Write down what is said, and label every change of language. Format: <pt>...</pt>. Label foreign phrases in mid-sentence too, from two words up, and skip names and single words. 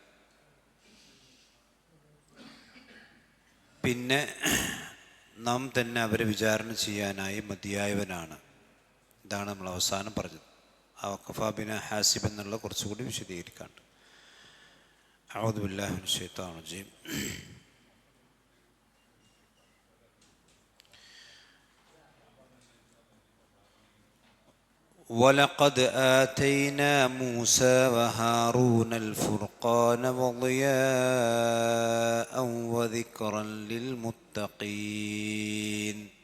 <ml>പിന്നെ നാം തന്നെ അവരെ വിചാരണ ചെയ്യാനായി മതിയായവനാണ്. ഇതാണ് നമ്മൾ അവസാനം പറഞ്ഞത്.</ml> <ar>وكفى بنا حاسبين</ar> <ml>എന്നുള്ള കുറച്ചുകൂടി വിശദീകരിക്കാണ്ട്.</ml> <ar>أعوذ بالله من الشيطان الرجيم. وَلَقَدْ آتَيْنَا مُوسَى وَهَارُونَ الْفُرْقَانَ وَضِيَاءً وَذِكْرًا لِلْمُتَّقِينَ.</ar>